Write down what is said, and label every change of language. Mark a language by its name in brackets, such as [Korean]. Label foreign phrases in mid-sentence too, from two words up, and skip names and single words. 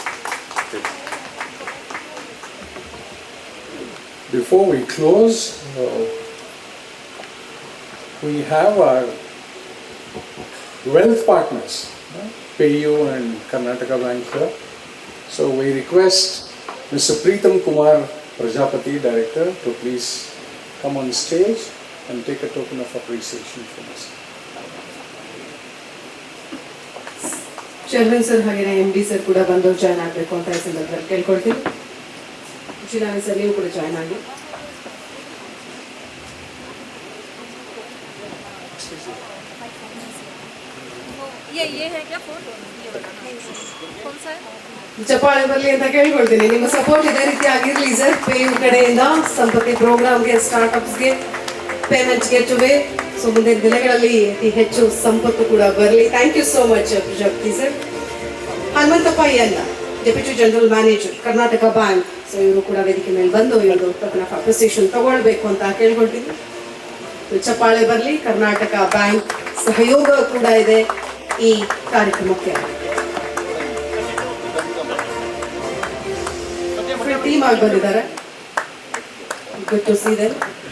[English] Before we close, we have our wealth partners, PAYU and Karnataka Bank here. So we request Mr. Preetham Kumar Prajapati, Director, to please come on stage and take a token of appreciation from us. [Kannada] ಚೇರ್ಮನ್ ಸರ್ ಹಾಗೆ MD ಸರ್ ಕೂಡ ಬಂದು ಜಾಯ್ನ್ ಆಗಬೇಕು ಅಂತ ಈ ಸಂದರ್ಭದಲ್ಲಿ ಕೇಳ್ಕೊಳ್ತೀನಿ. ಶಿಲಾನಿ ಸರ್ ನೀವು ಕೂಡ ಜಾಯ್ನ್ ಆಗಿ. [Hindi] ये है क्या फोन? कौन सा है? [Kannada] ಚಪ್ಪಾಳೆ ಬರಲಿ ಅಂತ ಕೇಳ್ಕೊಳ್ತೀನಿ. ನಿಮ್ಮ ಸಪೋರ್ಟ್ ಇದೇ ರೀತಿ ಆಗಿರಲಿ ಸರ್. PAYU ಕಡೆಯಿಂದ ಸಂಪತ್ತಿ ಪ್ರೋಗ್ರಾಮ್ಗೆ, ಸ್ಟಾರ್ಟ್ಅಪ್ಸ್ಗೆ, ಪೇಮೆಂಟ್ಸ್ಗೆ ಟುವೆ. ಸೊ ಮುಂದಿನ ದಿನಗಳಲ್ಲಿ ಅತಿ ಹೆಚ್ಚು ಸಂಪತ್ತು ಕೂಡ ಬರಲಿ. [English] Thank you so much Prajapati sir. [Kannada] ಹನುಮಂತಪ್ಪ ಎಲ್ಲ, [English] Deputy General Manager, [Kannada] ಕರ್ನಾಟಕ ಬ್ಯಾಂಕ್. ಸೊ ಇವರು ಕೂಡ ವೇದಿಕೆ ಮೇಲೆ ಬಂದು ಇವರು [English] token of appreciation [Kannada] ತಗೊಳ್ಬೇಕು ಅಂತ ಕೇಳ್ಕೊಳ್ತೀನಿ. ಚಪ್ಪಾಳೆ ಬರಲಿ. ಕರ್ನಾಟಕ ಬ್ಯಾಂಕ್ ಸಹಯೋಗ ಕೂಡ ಇದೆ ಈ ಕಾರ್ಯಕ್ರಮಕ್ಕೆ. ಟೀಮ್ ಆಗಿ ಬಂದಿದ್ದಾರೆ. [English] Good to see them.